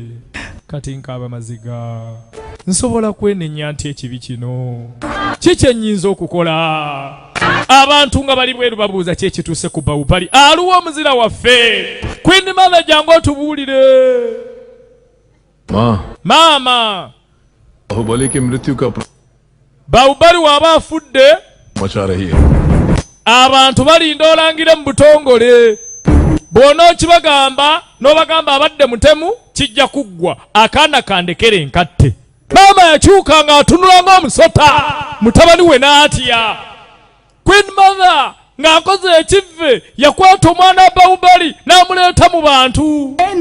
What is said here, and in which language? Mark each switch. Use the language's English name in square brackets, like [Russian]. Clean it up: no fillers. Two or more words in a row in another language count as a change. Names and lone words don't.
[Ganda] Kati nkaaba maziga, nsobola kwenenya nti ekibi kino kiki ennyinza okukola? Abantu nga bali bweru babuuza ki ekituuse ku Bawubali. Aluwa omuzira waffe Queen Mother, jangu otubuulire. Maama, [Hindi] बाहुबली की मृत्यु का [Ganda] Bawubali waba afudde [Hindi] मचा रही है. [Ganda] abantu balinda olangire mu butongole. Bw'onookibagamba n'obagamba abadde mutemu kijja kuggwa. Akaana kandekere enkatte. Maama yakyuka nga atunula ng'omusota, mutabani we n'atya. Queen Mother ng'akoze ekivve yakwata omwana wa Bawubali n'amuleeta mu bantu.